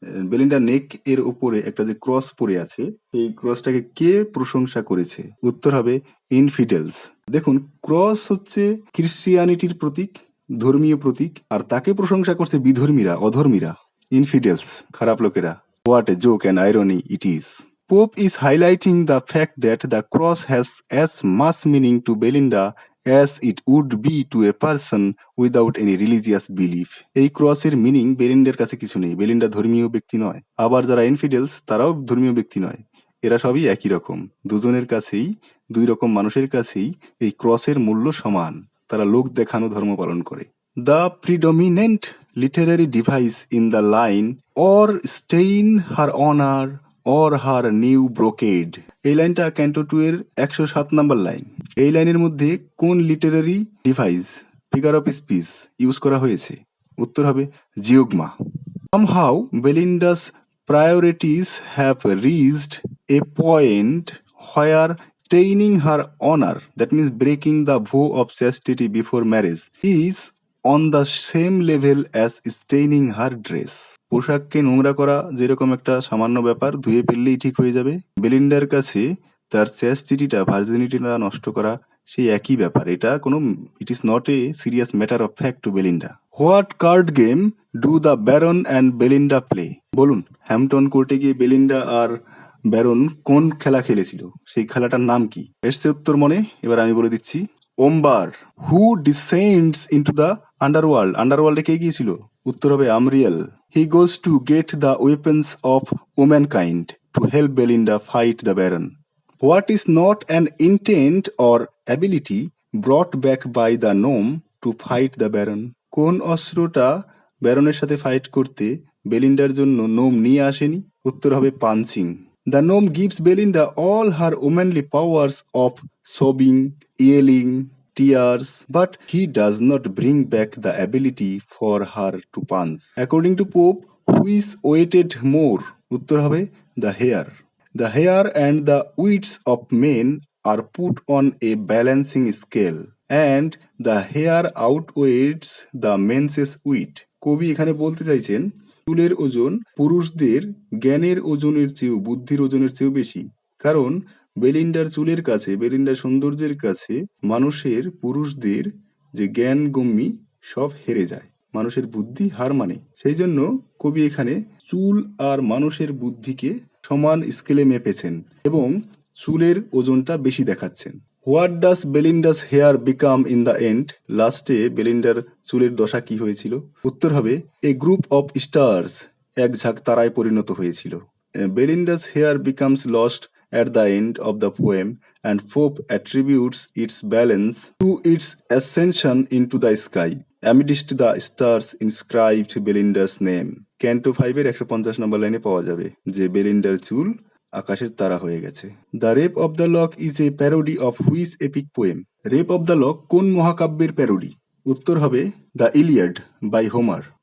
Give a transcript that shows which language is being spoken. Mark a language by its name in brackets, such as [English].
[Bangla] Belinda নেক এর উপরে একটা যে ক্রস পরে আছে, এই ক্রসটাকে কে প্রশংসা করেছে? উত্তর হবে ইনফিডেলস। দেখুন, ক্রস হচ্ছে ক্রিশ্চিয়ানিটির প্রতীক, ধর্মীয় প্রতীক, আর তাকে প্রশংসা করছে বিধর্মীরা, অধর্মীরা, ইনফিডেলস, খারাপ লোকেরা। [English] What a joke and irony it is. Pope is highlighting the fact that the cross has as much meaning to Belinda as it would be to a person without any religious belief. [Bangla] এই ক্রসের meaning বেলিন্ডার কাছে কিছু নেই, Belinda ধর্মীয় ব্যক্তি নয়। আবার যারা ইনফিডেলস তারাও ধর্মীয় ব্যক্তি নয়, এরা সবই একই রকম। দুজনের কাছেই, দুই রকম মানুষের কাছেই এই ক্রসের মূল্য সমান। তারা লোক দেখানো ধর্ম পালন করে। [English] The predominant literary device in the line or stain her honor or her new brocade. [Bangla] এই লাইনটা ক্যান্টো 2 এর 107 নাম্বার লাইন। এই লাইনের মধ্যে কোন Literary device, figure of speech use করা হয়েছে? উত্তর হবে জিওগমা। [English] Somehow Belinda's priorities have reached a point where staining her honor, that means breaking the vow of chastity before marriage, is on the same level as staining her dress. [Bangla] পোশাককে নোংরা করা যেরকম একটা সামান্য ব্যাপার, ধুয়ে ফেললেই ঠিক হয়ে যাবে, বেলিন্ডার কাছে তার চ্যাস্টিটিটা, ভার্জিনিটিটা নষ্ট করা সেই একই ব্যাপার। এটা কোনো, [English] It is not a serious matter of fact to Belinda. What card game do the baron and Belinda play. [Bangla] বলুন, হ্যাম্পটন কোর্টে গিয়ে বেলিন্ডা আর ব্যারন কোন খেলা খেলেছিল, সেই খেলাটার নাম কি? এসছে উত্তর মনে, এবার আমি বলে দিচ্ছি। ওম্বার। [English] Who descends into the underworld. [Bangla] আন্ডারওয়ার্ল্ডে কে গিয়েছিল? উত্তর হবে আমরিয়েল। [English] He goes to get the weapons of womankind to help Belinda fight the baron. What is not an intent or ability brought back by the gnome to fight the baron. [Bangla] কোন অস্ত্রটা ব্যারনের সাথে ফাইট করতে বেলিন্ডার জন্য নোম নিয়ে আসেনি? উত্তর হবে পাঞ্চিং। [English] The gnome gives Belinda all her womanly powers of sobbing, yelling, tears, but he does not bring back the ability for her to punch. According to Pope, who is weighted more? [Bangla] উত্তর হবে [English] the hair. The hair and the wits of men are put on a balancing scale, and the hair outweighs the men's wit. [Bangla] কবি এখানে বলতে চাইছেন চুলের ওজন পুরুষদের জ্ঞানের ওজনের চেয়েও, বুদ্ধির ওজনের চেয়েও বেশি। কারণ বেলিন্ডার চুলের কাছে, বেলিন্ডার সৌন্দর্যের কাছে মানুষের, পুরুষদের যে জ্ঞান গম্যি সব হেরে যায়, মানুষের বুদ্ধি হার মানে। সেই জন্য কবি এখানে চুল আর মানুষের বুদ্ধিকে সমান স্কেলে মেপেছেন এবং চুলের ওজনটা বেশি দেখাচ্ছেন। [English] What does Belinda's hair become in the end. [Bangla] লাস্টে বেলিন্ডার চুলের দশা কি হয়েছিল? উত্তর হবে [English] a group of stars, [Bangla] এক ঝাঁক তারায় পরিণত হয়েছিল। [English] Belinda's hair becomes lost at the end of the poem, and Pope attributes its balance to its ascension into the sky. Amidst the stars inscribed Belinda's name. [Bangla] Canto 5 এর 150 নম্বর লাইনে পাওয়া যাবে যে বেলিন্ডার চুল আকাশের তারা হয়ে গেছে। [English] The rape of the lock is a parody of which epic poem? [Bangla] Rape of the lock কোন মহাকাব্যের প্যারোডি? উত্তর হবে দ্য ইলিয়াড বাই হোমার।